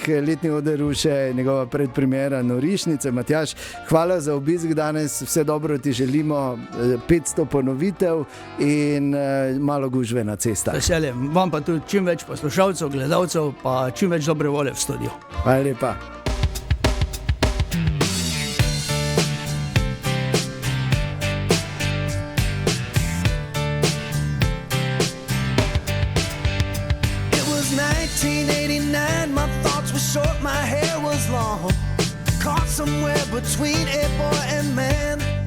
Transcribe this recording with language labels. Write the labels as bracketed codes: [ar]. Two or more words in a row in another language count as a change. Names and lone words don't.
[sl] letni oder Ruše, njegova predpremiera Norišnice. Matjaž, hvala za obisk danes, vse dobro ti želimo, 500 ponovitev in malo gužve na cestah. Veseljem, vam pa tudi čim več poslušalcev, gledalcev, pa čim več dobre volje v studiu. Hvala lepa. [en] Short, my hair was long, caught somewhere between a boy and man.